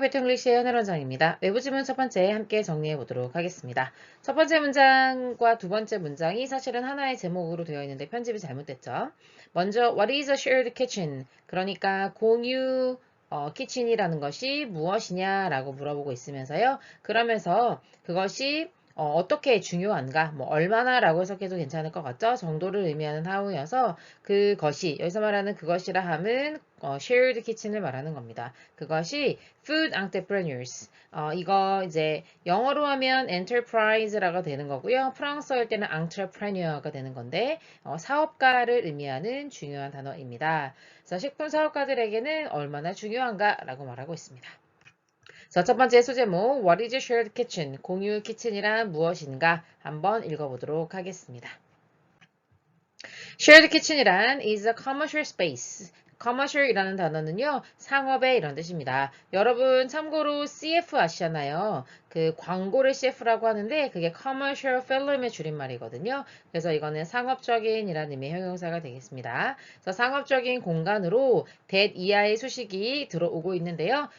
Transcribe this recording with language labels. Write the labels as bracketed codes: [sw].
[ko] 배틀글리시의 현일 원장입니다. 외부 지문 첫 번째 함께 정리해 보도록 하겠습니다. 첫 번째 문장과 두 번째 문장이 사실은 하나의 제목으로 되어 있는데 편집이 잘못됐죠. 먼저 [en] What is a shared kitchen? [ko] 그러니까 공유 키친이라는 것이 무엇이냐라고 물어보고 있으면서요. 그러면서 그것이 떻게 중요한가, 뭐 얼마나라고 해석해도 괜찮을 것 같죠? 정도를 의미하는 how여서 그것이 여기서 말하는 그것이라 함은 shared kitchen을 말하는 겁니다. 그것이 food entrepreneurs. 이거 이제 영어로 하면 enterprise라고 되는 거고요. 프랑스어일 때는 entrepreneur가 되는 건데 사업가를 의미하는 중요한 단어입니다. 그래서 식품 사업가들에게는 얼마나 중요한가라고 말하고 있습니다. 자, 첫 번째 소제목 [en] What is a shared kitchen? [ko] 공유 키친이란 무엇인가? 한번 읽어보도록 하겠습니다. [en] Shared kitchen이란 is a commercial space. [ko] commercial이라는 단어는요, 상업의 이런 뜻입니다. 여러분 참고로 CF 아시잖아요. 그 광고를 CF라고 하는데 그게 commercial film의 줄임말이거든요. 그래서 이거는 상업적인 이라는 의미의 형용사가 되겠습니다. 그래서 상업적인 공간으로 that 이하의 수식이 들어오고 있는데요.